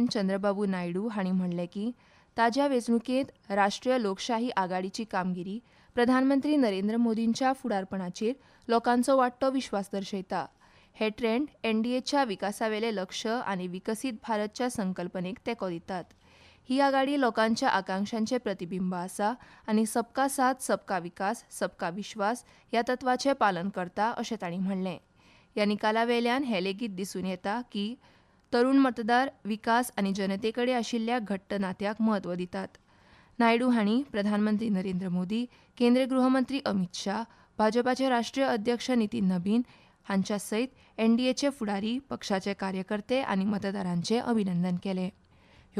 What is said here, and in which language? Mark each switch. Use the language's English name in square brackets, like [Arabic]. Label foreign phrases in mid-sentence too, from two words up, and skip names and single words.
[Konkani] चंद्रबाबू नायडू हांणी म्हणलें की ताज्या वेंचणुकेंत राष्ट्रीय लोकशाही आघाडीची कामगिरी प्रधानमंत्री नरेंद्र मोदींच्या फुडारपणाचेर लोकांचो वाडटो विश्वास दर्शयता. हे ट्रेंड NDAच्या विकासावेले लक्ष आनी विकसीत भारतच्या संकल्पनेक तेंको दितात. ही आघाडी लोकांच्या आकांक्षांचे प्रतिबिंब आसा आनी [Hindi] सबका साथ सबका विकास सबका विश्वास [Konkani] ह्या तत्वाचें पालन करता अशें तांणी म्हणलें. ह्या निकालावेल्यान हें लेगीत दिसून येता की तरुण मतदार विकास आनी जनते कडेन आशिल्ल्या घट्ट नात्याक म्हत्व दितात. नायडू हांणी प्रधानमंत्री नरेंद्र मोदी, केंद्रीय गृहमंत्री अमित शाह, भाजपाचे राष्ट्रीय अध्यक्ष नितीन नबीन हांच्या सयत NDAचे फुडारी, पक्षाचे कार्यकर्ते आनी मतदारांचें अभिनंदन केलें.